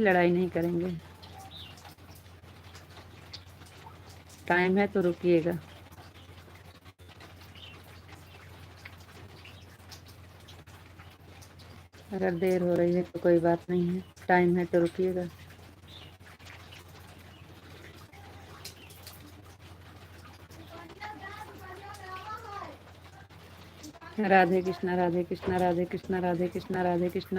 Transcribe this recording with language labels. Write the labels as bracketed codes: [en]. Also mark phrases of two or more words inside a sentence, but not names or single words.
[hi] लड़ाई नहीं करेंगे। टाइम है तो रुकिएगा। अगर देर हो रही है तो कोई बात नहीं है, टाइम है तो रुकिएगा। राधे कृष्णा राधे कृष्णा राधे कृष्णा राधे कृष्णा राधे कृष्णा।